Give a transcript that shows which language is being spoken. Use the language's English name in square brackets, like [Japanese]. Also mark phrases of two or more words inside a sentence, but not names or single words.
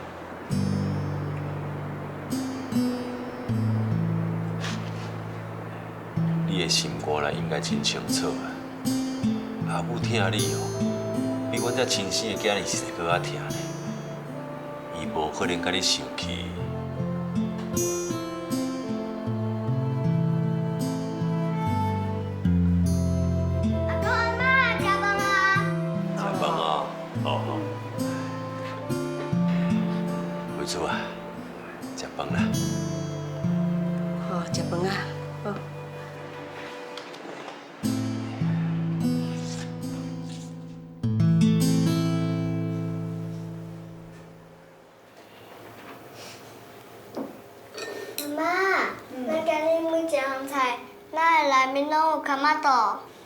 [Min Nan Chinese] 你的心肝内应该真清楚啊！阿母疼你哦，比阮这亲生的囝儿是搁较疼呢。伊无可能甲你生气。阿公阿妈，食饭啊！食饭惠珠啊，食饭啦。好，食饭啊。好。妈妈，咱今日每一项菜，咱的内面拢有卡玛豆。